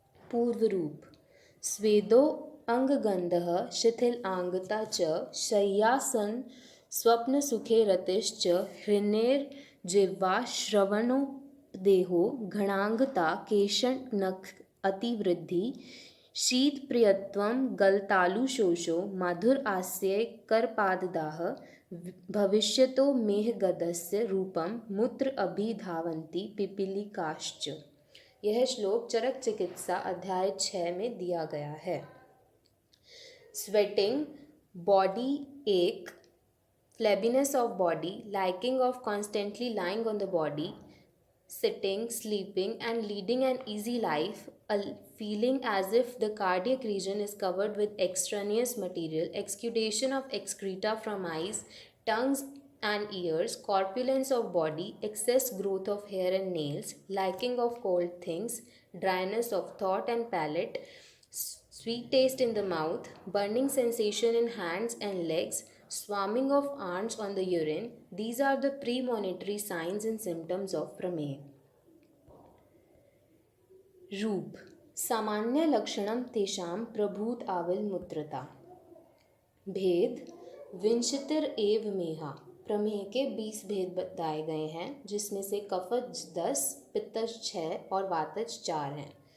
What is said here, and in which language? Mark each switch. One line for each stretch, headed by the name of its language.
Sanskrit: पूर्व रूप स्वेदो अंगगंधः शिथिल आंगता च शय्यासन स्वप्न सुखे रतिश्च हृन्नेर्जिह्वा श्रवणो देहो घणांगता केशन नख अतिवृद्धि शीत प्रियत्वम गलतालुशोषो माधुर आस्ये करपाददाह भविष्यतो मेहगदस्य रूपम मूत्र अभिधावन्ति पिपीलिकाश्च।
Hindi: यह श्लोक चरक चिकित्सा अध्याय 6 में दिया गया है।
English: Sweating body एक flabbiness of body liking of constantly lying on the body sitting, sleeping and leading an easy life, a feeling as if the cardiac region is covered with extraneous material, exudation of excreta from eyes, tongues and ears, corpulence of body, excess growth of hair and nails, liking of cold things, dryness of thought and palate, sweet taste in the mouth, burning sensation in hands and legs, swarming of ants on the urine. These are the premonitory signs and symptoms of prameha.
Sanskrit: रूप सामान्य लक्षणम तेषां प्रभूत आविल मूत्रता। भेद विंशतिर एव मेहा
Hindi: प्रमेय के 20 भेद बताए गए हैं, जिसमें से कफज 10, पित्तज 6 और वातज 4 हैं।